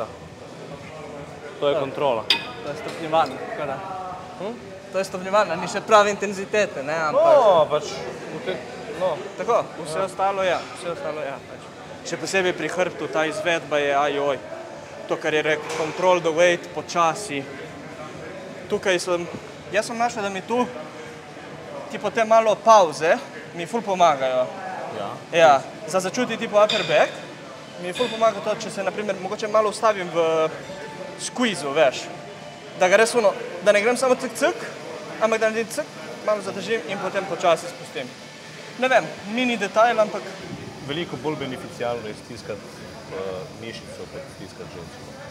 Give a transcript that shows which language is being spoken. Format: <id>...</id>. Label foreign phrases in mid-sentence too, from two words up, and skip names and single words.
<sl>To je kontrola. To je stopnjevalno, tako da. To je stopnjevalno, ni še prave intenzitete, ne, ampak... No, pač, no. Tako, vse ostalo ja, pač. Še posebej pri hrbtu ta izvedba je ajoj. To, kar je rekel,</sl> <en>control the weight,</en> <sl>počasi. Tukaj jaz sem našel, da mi tu tipo te malo pauze mi ful pomagajo. Ja, za začuti tipo</sl> <en>upper back</en> <sl>mi ful pomaga to, če se naprimer mogoče malo ustavim v squeeze-u, veš. Da ga res da ne grem samo cik, ampak da naredim cik, malo zadržim in potem počasi spustim. Ne vem, mini detajl, ampak... Veliko bolj beneficialno je stiskati mišico, kot stiskati želco.</sl>